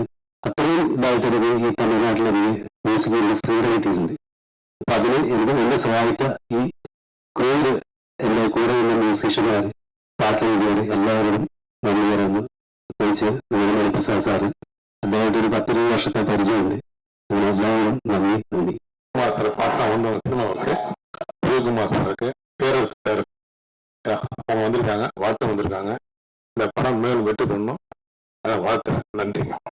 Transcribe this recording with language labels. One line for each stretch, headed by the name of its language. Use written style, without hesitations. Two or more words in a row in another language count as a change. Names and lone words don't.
Malayalam: അത്രയും ഇതായിട്ടൊരു ഈ തമിഴ്നാട്ടിലെനിക്ക് മ്യൂസിക്കിന്റെ ഫ്രീഡം കിട്ടിയിട്ടുണ്ട്. അപ്പൊ അതിന് എനിക്ക് എന്നെ സഹായിച്ച ഈ ക്രൂഡ് എന്റെ കൂടെ ഉള്ള മ്യൂസീഷ്യന്മാർ, പാട്ട് എഴുതിയവർ എല്ലാവരും നന്ദി പറയുന്നു. പ്രത്യേകിച്ച് നമ്മുടെ മണിപ്രസാദ് സാറ്, അദ്ദേഹമായിട്ട് ഒരു 10-20 വർഷത്തെ പരിചയമുണ്ട്. അങ്ങനെ എല്ലാവരും നന്ദി.
Tamil: பாட்டா வந்து சினிமாவுக்கு உதயகுமார் சாருக்கு, பேரரசு சார் அவங்க வந்திருக்காங்க, வாழ்த்து வந்திருக்காங்க. இந்த படம் மேலும் வெற்றி பண்ணணும், அதான் வாழ்த்துறேன். நன்றிங்க.